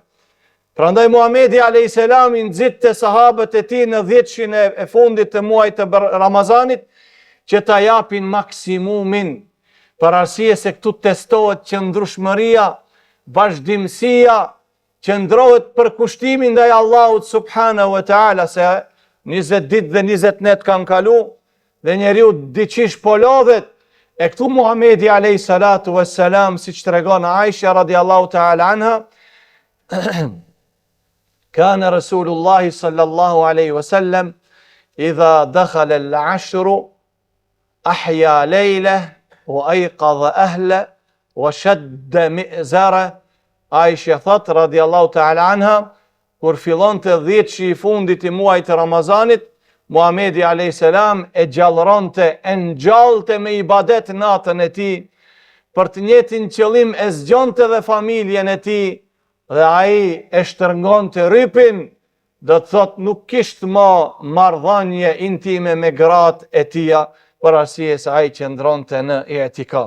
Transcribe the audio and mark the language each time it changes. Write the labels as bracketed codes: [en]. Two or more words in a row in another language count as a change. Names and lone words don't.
[sq] Prandaj Muhamedi alayhis salam i nxit te sahabët e tij në 10 e fundit të muajit të Ramazanit që ta japin maksimumin, për arsye se këtu testohet qëndrueshmëria, vazhdimësia, qëndrohet përkushtimi ndaj Allahut [ar] سبحانه وتعالى, [sq] se 20 ditë dhe 20 net kanë kalu, dhe njeriu diqish po lodhet. E këtu Muhamedi [ar] عليه الصلاة والسلام, [sq] siç tregon Aisha [ar] رضي الله تعالى عنها كان رسول الله صلى الله عليه وسلم إذا دخل العشر أحيا ليله وأيقظ أهله وشد مئزره. [sq] Aisha thot [ar] رضي الله تعالى عنها, [sq] kur fillon të 10 i fundit i muajit të Ramazanit, Muhamedi a.s. e gjallëronte, e ngjallte me ibadet natën e tij, për të njëjtin qëllim e zgjonte dhe familjen e tij, dhe ai e shtrëngonte rrypin, do të thot nuk kishte më marrëdhënie intime me gratë e tija, për arsye se ai qëndronte në i'tikaf.